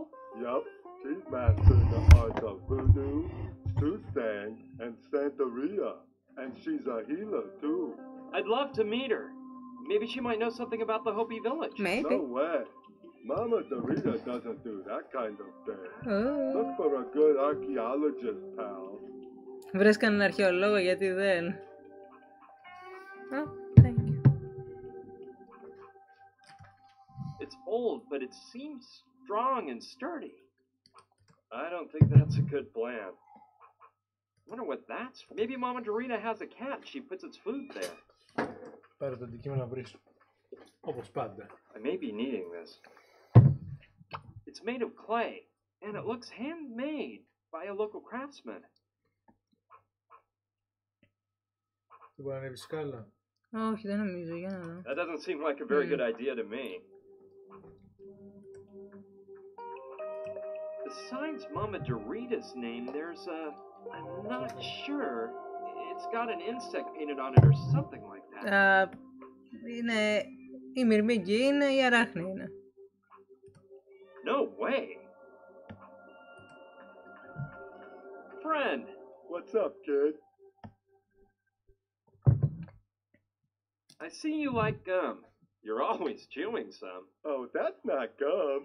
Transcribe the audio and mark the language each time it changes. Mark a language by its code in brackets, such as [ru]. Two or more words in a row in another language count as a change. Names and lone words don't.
[en] Yup, she's mastered the arts of voodoo, soothsaying, and Santeria. And she's a healer, too. I'd love to meet her. Maybe she might know something about the Hopi village. Maybe. No way. Mama Dorita doesn't do that kind of thing. Oh. Look for a good archaeologist, pal. [el] Βρες κανέναν αρχαιολόγο, γιατί δεν. [en] Oh, thank you. It's old, but it seems strong and sturdy. I don't think that's a good plan. Wonder what that's for. Maybe Mama Dorita has a cat. She puts its food there. [el] Πάρε το αντικείμενο να βρεις. Όπως πάντα. [en] I may be needing this. It's made of clay, and it looks handmade by a local craftsman. [el] Δεν μπορεί να ανέβει σκάλα. Όχι, δεν νομίζω, για να δω. [en] That doesn't seem like a very good idea to me. Besides Mama Dorita's name, there's I'm not sure. It's got an insect painted on it or something like that. [el] Είναι η μυρμήγκη, είναι η αράχνη είναι. [en] No way. Friend. What's up, kid? I see you like gum. You're always chewing some. Oh, that's not gum.